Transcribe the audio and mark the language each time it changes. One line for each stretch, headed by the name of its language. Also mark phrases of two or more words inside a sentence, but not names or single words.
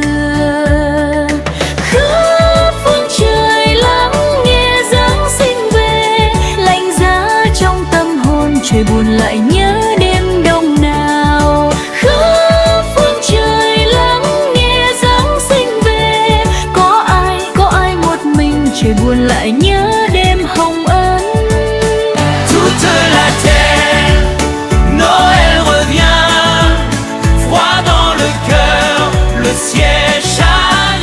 Vietnamese: Khắp phương trời lắng nghe Giáng sinh về, lạnh giá trong tâm hồn trời buồn lại nhớ đêm đông nào. Khắp phương trời lắng nghe Giáng sinh về, có ai một mình trời buồn lại nhớ đêm hồng ân.
French: Toute la terre, Noël revient, froid dans le cœur, le ciel chagrin.